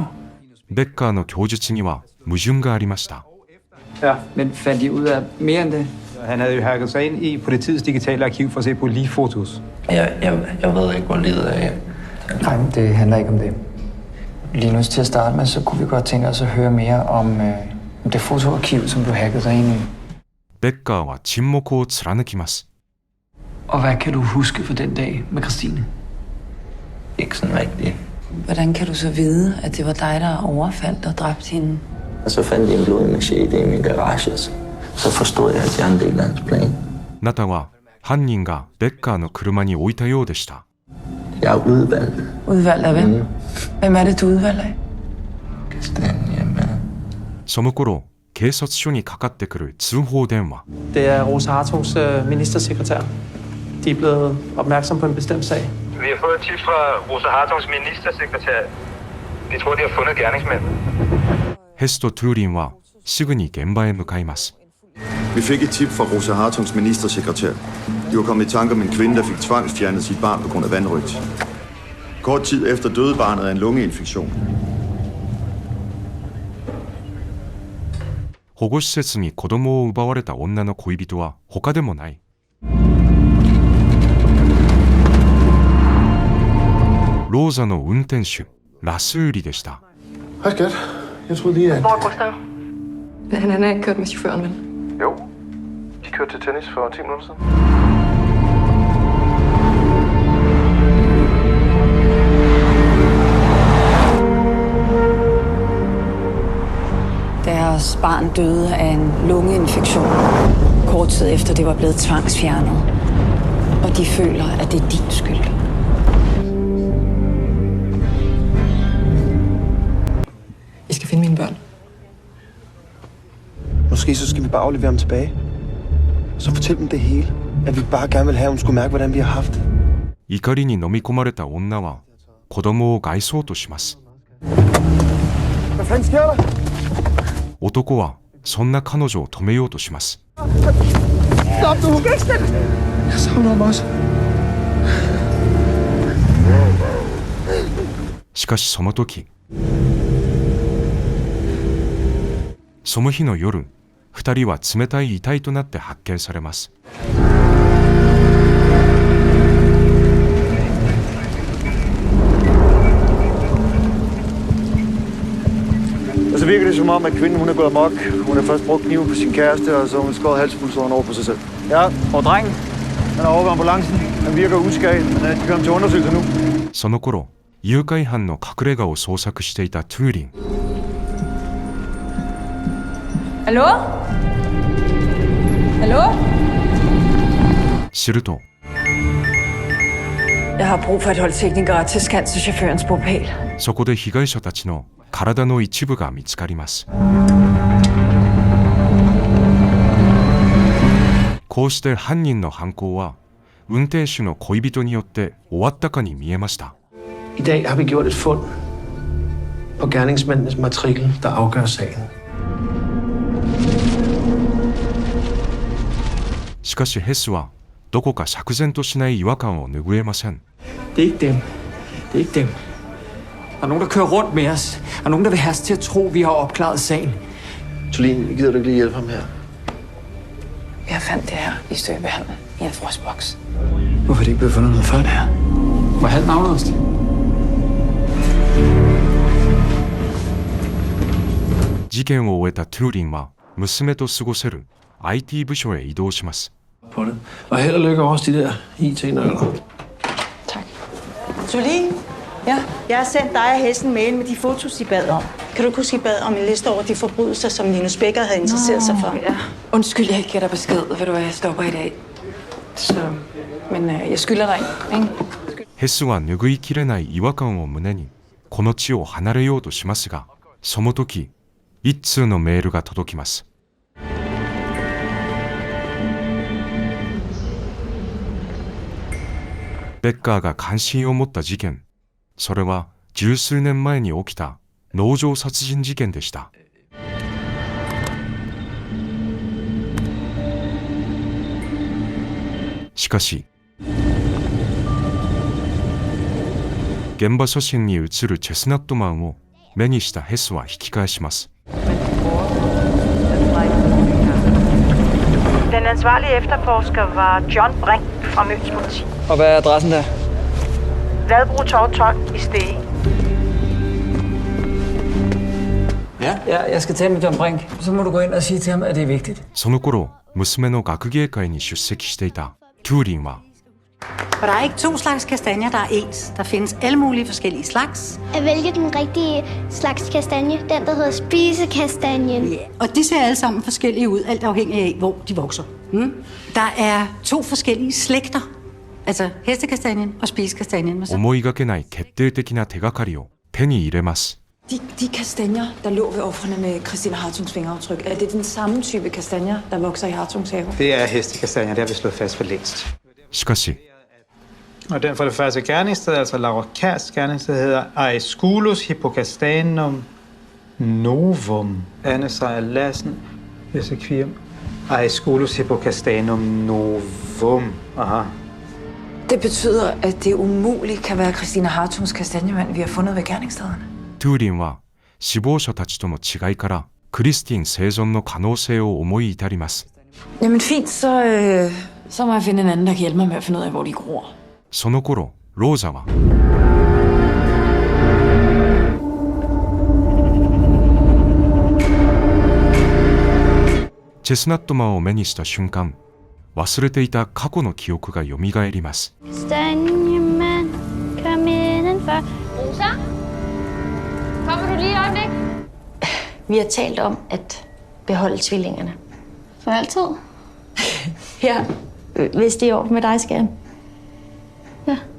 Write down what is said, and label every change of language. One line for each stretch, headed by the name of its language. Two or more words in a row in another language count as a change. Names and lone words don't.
Japanese: ベッカーの供述には矛盾がありました。
Danish: Ja, men fandt de ud af mere end det? Han havde jo hacket sig ind i politiets digitale arkiv for at se på ligfotos. Jeg ved ikke, hvor livet er. Nej, det handler ikke om det. Linus, til at starte med, så kunne vi godt tænke os at høre mere om det fotoarkiv, som du hackede sig ind i.
Japanese: ベッカーは沈黙を貫きます。
Danish: Og hvad kan du huske fra den dag med Christine? Ikke sådan rigtigt. Hvordan kan du så vide, at det var dig, der overfaldt og dræbte hende? Og så fandt jeg en blodig machete i min garage. Så forstod jeg, at jeg er en del af hans plan.
Japanese: ナタは犯人がベッカーの車に置いたようでした。
Danish: Jeg er udvalgt. Udvalgt af hvem? Hvem er det, du udvalgte af? Kastanjemand.
Japanese: その頃、警察署にかかってくる通報電話。
Danish: Det er Rosa Hartungs ministersekretær. De er blevet opmærksom på en bestemt sag. Vi har fået et tip fra Rosa Hartungs ministersekretær. De tror, de har fundet gerningsmanden.
Japanese: ヘスとトゥーリンはすぐに現場へ向かいます。
Danish: Vi fik et tip fra Rosa Hartungs ministersekretær. De var kommet i tanke om en kvinde, der fik tvangsfjernet sit barn på grund af vanrøgt. Kort tid efter døde barnet af en lungeinfektion.
Japanese: 保護施設に子供を奪われた女の恋人は他でもない。ローザの運転手、ラスーリでした。
Danish: Hej skat. Jeg troede lige, at... Hvor er Gustav? Han er ikke kørt med chaufføren, vel? Jo. De kørte til tennis for 10 minutter siden. Deres barn døde af en lungeinfektion, kort tid efter det var blevet tvangsfjernet. Og de føler, at det er din skyld. I skal finde mine børn. Måske så skal vi bare aflevere ham tilbage. Så fortæl dem det hele. At vi bare gerne vil have, at hun skulle mærke, hvordan vi har haft det.
Japanese: 怒りに飲み込まれた女は子供を返そうとします。
Danish: Hvad fanden sker der?
Japanese: 男はそんな彼女を止めようとします。
Danish: Stop nu! Jeg savner ham også.
Japanese: しかしその時、その日の夜、二人は冷たい遺体となって発見されます。
Danish: Og så virker det som om, at kvinden hun er gået amok. Hun har først brugt kniven på sin kæreste, og så har hun skåret halspulsåren over på sig selv. Ja, og drengen, han er over ved ambulancen. Han virker uskadet, men de kører ham til undersøgelse nu.
Japanese: その頃、誘拐犯の隠れ家を捜索していたトゥーリン。
Danish: Hallo? Hallo?
Japanese: すると、
Danish: Jeg har brug for et hold teknikere til skansechaufførens bopæl.
Japanese: そこで被害者たちの体の一部が見つかります。こうして犯人の犯行は運転手の恋人によって終わったかに見えました。
Danish: I dag har vi gjort et fund på gerningsmændenes matrikel, der afgør sagen.
Japanese: しかしヘスはどこか釈然としない違和感を拭えません。
Danish: Det er ikke dem. Det er ikke dem. Der er nogen, der kører rundt med os. Der er nogen, der vil have os til at tro, at vi har opklaret sagen. Tulin, gider du ikke lige hjælpe ham her? Jeg fandt det her i støbehallen i en frostboks. Hvorfor er det ikke blevet fundet noget før det her? Hvor halvt navnet os det?
Japanese: '事件を終えたトゥーリンは娘と過ごせる IT 部署へ移動します。
Danish: På det. Og held og lykke også de der IT-nøgler. Tulin? Ja? Jeg har sendt dig og Hessen en mail med de fotos, I bad om. Kan du ikke huske, I bad om en liste over de forbrydelser, som Linus Becker havde interesseret sig for? Ja. Undskyld, jeg ikke giver dig besked. Ved du hvad, jeg stopper i dag. Så... Men jeg skylder dig ikke?
Japanese: ヘスは拭いきれない違和感を胸にこの地を離れようとしますが、その時一通のメールが届きます。ベッカーが関心を持った事件、それは十数年前に起きた農場殺人事件でした。しかし、現場写真に写るチェスナットマンを目にしたヘスは引き返します。
Danish: Den ansvarlige efterforsker var John Brink fra Møns politi. Og hvad er adressen der? Ladbro Torv 12 i Stege. Ja, jeg skal tale med John Brink. Så må du gå ind og sige til ham, at det er vigtigt.
Japanese: その頃、娘の学芸会に出席していたトゥーリンは、
Danish: For der er ikke to slags kastanjer, der er ens. Der findes alle mulige forskellige slags. At vælge den rigtige slags kastanje, den der hedder spisekastanjen. Ja, og de ser alle sammen forskellige ud, alt afhængig af, hvor de vokser. Der er to forskellige slægter. Altså hestekastanjen og spisekastanjen.
Japanese: 思いがけない決定的な手がかりを手に入れます。
Danish: De kastanjer, der lå ved ofrene med Christine Hartungs fingeraftryk, er det den samme type kastanjer, der vokser i Hartungs have? Det er hestekastanjer, det har vi slået fast for længst.
Japanese: しかし、
Danish: Og den for det første gerningssted, altså Laura Kærs gerningssted, hedder Aesculus hippocastanum novum. Anne Sejer Lassen, Esequium. Aesculus hippocastanum novum. Aha. Det betyder, at det umuligt kan være Christine Hartungs kastanjemand, vi har fundet ved gerningsstederne.
Japanese: トゥーリンは死亡者たちとの違いからクリスティン生存の可能性を思い至ります。
Danish: Jamen fint, så må jeg finde en anden, der kan hjælpe mig med at finde ud af, hvor de gror.
Japanese: その頃、ローザはチェスナットマンを目にした瞬間、忘れていた過去の記憶が蘇ります。
Danish: Kastanjemand, kom indenfor. Rosa? Kommer du lige et øjeblik? Vi har talt om at beholde tvillingerne. For altid? Ja, hvis det er over med dig, Skærm. Ja.